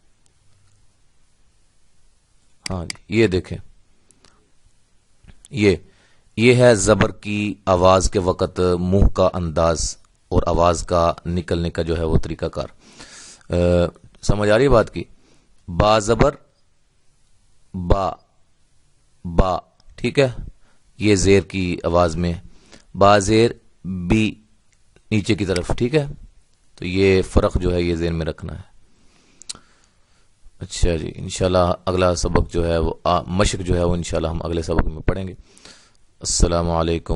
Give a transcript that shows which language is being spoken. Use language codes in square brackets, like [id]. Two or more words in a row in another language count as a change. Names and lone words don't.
[ur] ہاں جی، یہ دیکھیں، یہ ہے زبر کی آواز کے وقت منہ کا انداز اور آواز کا نکلنے کا جو ہے وہ طریقہ کار. سمجھ آ رہی ہے بات کی؟ با زبر با، با، ٹھیک ہے، یہ زیر کی آواز میں. با زیر بی، نیچے کی طرف، ٹھیک ہے. تو یہ فرق جو ہے یہ ذہن میں رکھنا ہے. اچھا جی، انشاءاللہ اگلا سبق جو ہے وہ مشق جو ہے وہ انشاءاللہ ہم اگلے سبق میں پڑھیں گے.